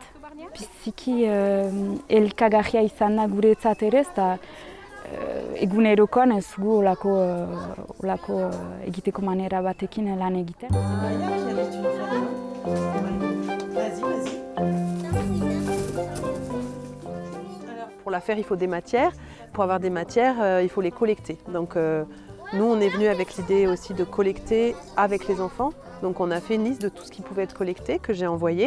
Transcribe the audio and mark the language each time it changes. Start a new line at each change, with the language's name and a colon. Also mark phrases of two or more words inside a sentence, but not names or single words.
Basque: Biziki elkagarria izan da guretzat ere, eta egunerokoan ez gu olako egiteko manera batekin lan egiten.
French: Pour la faire, il faut des matières. Pour avoir des matières, il faut les collecter. Donc nous, on est venu avec l'idée aussi de collecter avec les enfants. Donc on a fait une liste de tout ce qui pouvait être collecté, que j'ai envoyé.